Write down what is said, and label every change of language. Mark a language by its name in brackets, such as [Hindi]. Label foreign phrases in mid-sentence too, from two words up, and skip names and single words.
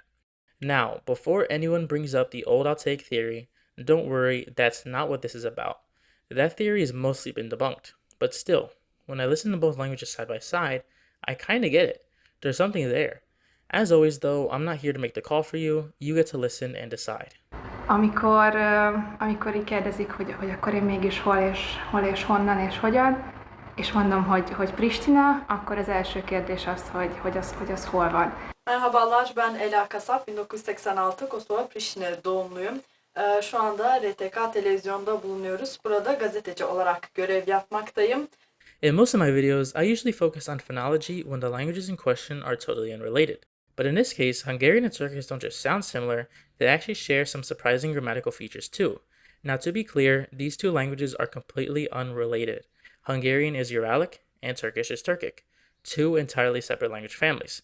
[English] Now, before anyone brings up the old I'll take theory, don't worry, that's not what this is about. That theory has mostly been debunked. But still, when I listen to both languages side by side, I kinda get it. There's something there. As always, though, I'm not here to make the call for you. You get to listen and decide. [Hungarian] Amikor így kérdezik, hogy akkor én mégis hol és honnan és hogyan, és mondom, hogy Pristina, akkor az első kérdés az, hogy az hol van. [Turkish] Merhabalar, ben Ela Kasap, 1986 Kosova Priştine doğumluyum. Şu anda RTK televizyonda bulunuyoruz. Burada gazeteci olarak görev yapmaktayım. [English] In most of my videos, I usually focus on phonology when the languages in question are totally unrelated. But in this case, Hungarian and Turkish don't just sound similar, they actually share some surprising grammatical features too. Now, to be clear, these two languages are completely unrelated. Hungarian is Uralic, and Turkish is Turkic, two entirely separate language families.